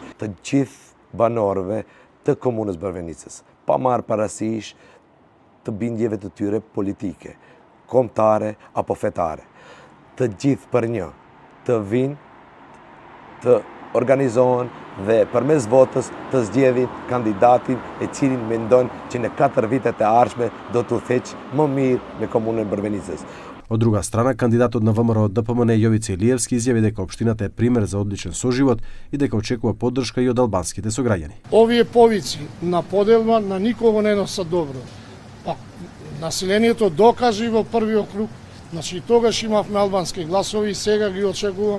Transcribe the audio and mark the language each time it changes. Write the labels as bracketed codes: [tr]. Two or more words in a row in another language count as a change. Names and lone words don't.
[sq] Të gjithë banorëve të komunës Brvenicës, pa marrë parasysh të bindjeve të tyre politike, kombëtare apo fetare. Të gjithë për një, të vinë, të organizohen dhe përmes votës të zgjedhin kandidatin e cilin mendojnë që në 4 vitet e ardhshme do të udhëheq më mirë me komunën e Brvenicës. [mk] Од друга страна, кандидатот на ВМРО ДПМН Јовица Илиевски изјави дека општината е пример за одличен соживот и дека очекува поддршка и од албанските сограѓани. Овие повици на поделба на никого не носат добро. Па населението докажи во првиот круг, значи тогаш имавме албански гласови и сега ги очекувам.